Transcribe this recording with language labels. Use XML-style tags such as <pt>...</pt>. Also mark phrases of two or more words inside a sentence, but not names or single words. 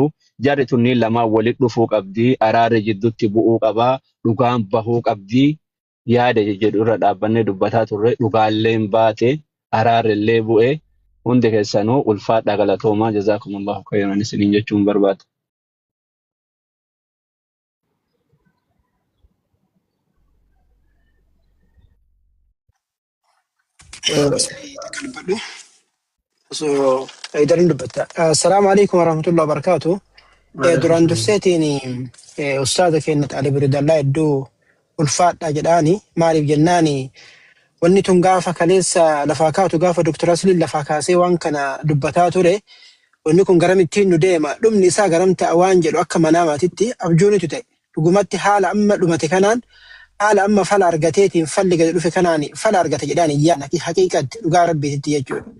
<om>Jarri tunniin lamaan walitti dhufuu qabdii. Araarri jidduutti bu'uu qabaa. Dhugaan bahuu qabdii. Yaada jedhu irra dhaabbannee dubbataa turre. Dhugaalleen baate. Araarrillee bu'ee. Hundi keessanuu ulfaadha galatoomaa</om> <ar>جزاكم الله خيرا</ar> <om>isiniin jechuun barbaada.</om> <ar>السلام عليكم ورحمة الله وبركاته.</ar> <om>duraan durseetiin ustaada keenyat Ali Biridallaa iddoo ulfaadha jedhaani maaliif jennaani wanni tun gaafa kaleessa lafaa kaatu gaafa Dr. Asliin lafaa kaasee waan kana dubbataa ture wanni kun garamittiin nu deema dhumni isaa garam ta'a waan jedhu akka manaamaatitti abjuunitu ta'e dhugumatti haala amma dhumate kanaan haala amma fala argateetiin falli gadi dhufe kanaan fala argate jedhaani yaana haqiiqatti dhugaa rabbiitti jechuudha.</om>